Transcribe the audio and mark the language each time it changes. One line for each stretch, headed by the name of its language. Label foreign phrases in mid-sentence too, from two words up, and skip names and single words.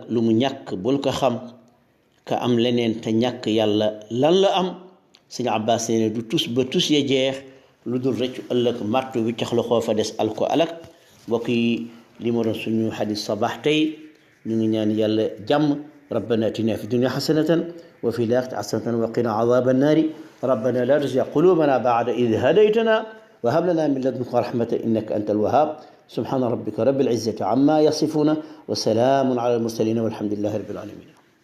Wolof: lu mu ñàkk bul ko xam ka am leneen te ñàkk yàlla lan la am sëñ Abbas nee ne du tus ba tus ya jeex lu dul rëccu ëllëg martu bi cax la xoo fa des al ko alak mbokk yi li ma doon suñu xadis sabax tey ñu ngi ñaan yàlla jàmm
Arabic: ربنا اتنا في الدنيا حسنة وفي الآخرة حسنة وقنا عذاب النار ربنا لا تزغ قلوبنا بعد إذ هديتنا وهب لنا من لدنك رحمة إنك أنت الوهاب سبحان ربك رب العزة عما يصفون وسلام على المرسلين والحمد لله رب العالمين